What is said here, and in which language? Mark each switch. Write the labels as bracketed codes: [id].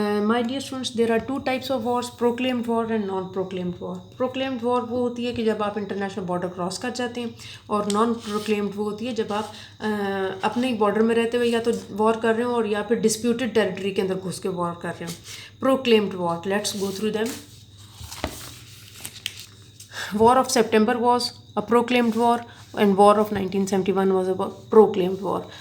[en] My dear students, there are two types of wars: proclaimed war and non-proclaimed war. [hi] Proclaimed war वो होती है कि जब आप इंटरनेशनल बॉर्डर क्रॉस कर जाते हैं, और नॉन प्रोक्लेम्ड वो होती है जब आप अपने बॉर्डर में रहते हुए या तो वॉर कर रहे हो और या फिर डिस्प्यूटेड टेरिटरी के अंदर घुस के वॉर कर रहे हो. [en] Proclaimed war, let's go through them. War of September was a proclaimed war, and War of 1971 was a proclaimed war.